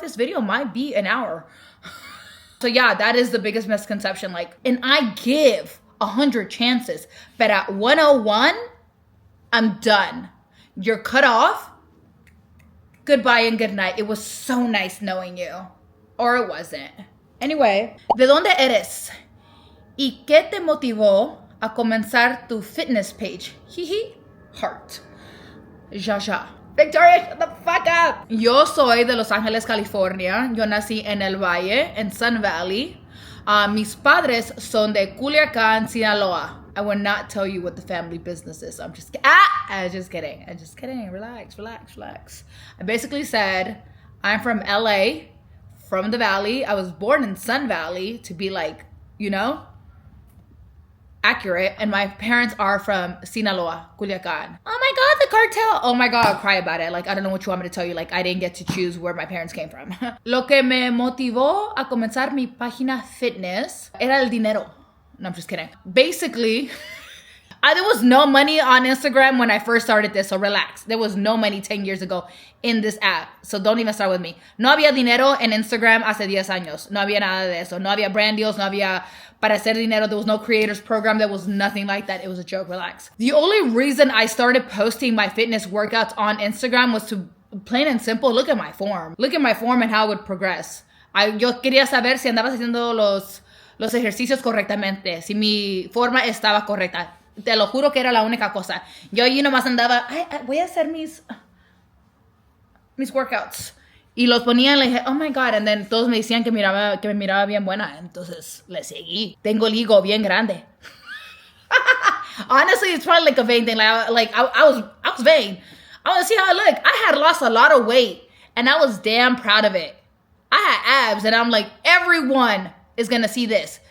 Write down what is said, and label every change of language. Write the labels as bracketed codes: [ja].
[en] This video might be an hour. So yeah, that is the biggest misconception. Like, and I give 100 chances, but at 101, I'm done. You're cut off. Goodbye and good night. It was so nice knowing you. Or it wasn't. Anyway, [es] ¿de dónde eres? ¿Y qué te motivó a comenzar tu fitness page? [en] Jiji, heart. Ja. Victoria, shut the fuck up. [es] Yo soy de Los Ángeles, California. Yo nací en El Valle, en Sun Valley. Mis padres son de Culiacán, Sinaloa. [en] I will not tell you what the family business is. I'm just kidding. Relax. I basically said, I'm from LA, from the Valley. I was born in Sun Valley to be like, accurate. And my parents are from Sinaloa, Culiacan. Oh my God, the cartel. Oh my God, I'll cry about it. Like, I don't know what you want me to tell you. Like, I didn't get to choose where my parents came from. [es] Lo que me motivó a comenzar mi página fitness era el dinero. [en] No, I'm just kidding. Basically, there was no money on Instagram when I first started this, so relax. There was no money 10 years ago in this app, so don't even start with me. [es] No había dinero en Instagram hace 10 años. No había nada de eso. No había [en] brand deals, [es] no había para hacer dinero. [en] There was no creators program. There was nothing like that. It was a joke. Relax. The only reason I started posting my fitness workouts on Instagram was to, plain and simple, look at my form. Look at my form and how it would progress. [es] Yo quería saber si andabas haciendo los ejercicios correctamente, si mi forma estaba correcta. Te lo juro que era la única cosa. Yo allí nomás andaba, voy a hacer mis workouts. Y los ponía y le dije, [en] oh my God. And then [es] todos me decían que me miraba bien buena. Entonces le seguí. Tengo el higo bien grande. [en] Honestly, it's probably like a vain thing. Like I was vain. I want to see how I look. I had lost a lot of weight and I was damn proud of it. I had abs and I'm like, everyone is going to see this.